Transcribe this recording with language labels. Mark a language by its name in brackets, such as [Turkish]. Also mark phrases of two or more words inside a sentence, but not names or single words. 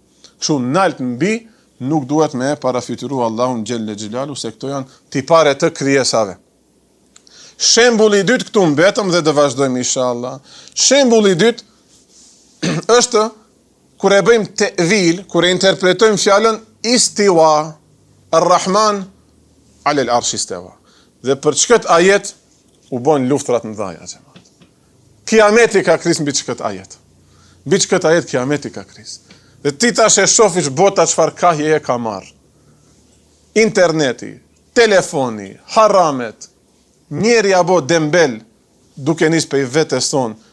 [Albanian] Kështu nalt mbi nuk duhet me parafytyru Allahun [Arabic] جل جلاله [Albanian] se këto janë tipare të krijesave. Shembulli i dytë këtu mbetëm dhe do vazhdojmë inshallah. Shembulli i dytë është kur e bëjmë tevil, kur e interpretojmë fjalën istiwa, [Arabic] الرحمن على العرش استوى. [Albanian] Dhe për çket ajet u bën luftrat në dhaja. Kiameti ka kris mbi çket ajet. Mbi çket ajet kiameti ka kris. Dhe ti tash e shofish bota çfarë kahje e ka marr. Interneti, telefoni, haramet, njeri apo dembel duke nis pe vetes son.